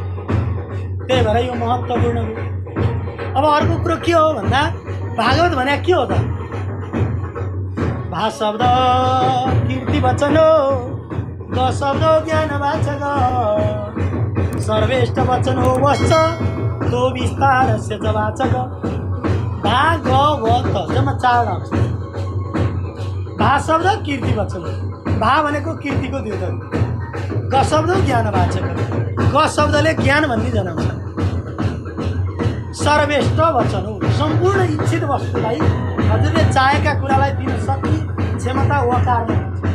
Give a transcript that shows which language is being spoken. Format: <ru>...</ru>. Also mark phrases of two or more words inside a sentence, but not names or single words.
<ne>त्यही भएर यो महत्त्वपूर्ण हो। अब अर्को कुरो के हो भन्दा भागवत भने के हो त? भा शब्द कीर्ति वचन हो, ग शब्द ज्ञान वाचक, सर्वेष्ट वचन हो</ne> <sa>वश्च तो विस्तारस्य च वाचक।</sa> <ne>भागवत जम्मा 4 अक्षर। भा शब्द कीर्ति वचन हो। भा भनेको कीर्तिको द्योतक, ग शब्द ज्ञानवाचक, ग शब्दले ज्ञान भन्ने जनाउँछ। सर्वेष्ट वचन हो, सम्पूर्ण इच्छित वस्तुलाई हजुरले चाहेका कुरालाई दिन सक्ने क्षमता वकारमा हुन्छ।</ne>